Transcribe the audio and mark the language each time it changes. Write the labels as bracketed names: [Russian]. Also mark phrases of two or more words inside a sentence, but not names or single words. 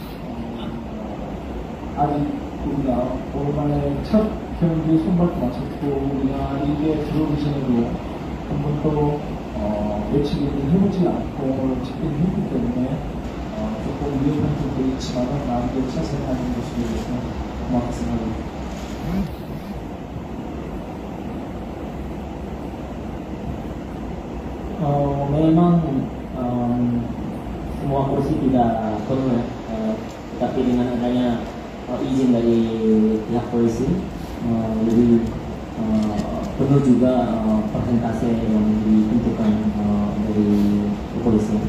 [Korean] 아직 우리가 오랜만에 첫 경기에 손발도 맞췄고 우리가 리그에 들어오기 전에도 한 번도 매치기를 해보지 않고 집기를 했기 때문에 조금 위험한 점도 있지만 나름대로 최선을 다하는 모습에 대해서 고맙게 생각합니다. [Indonesian] Memang semua kursi tidak penuh ya, tetapi dengan adanya izin dari pihak polisi lebih penuh juga persentase yang ditentukan dari kepolisian.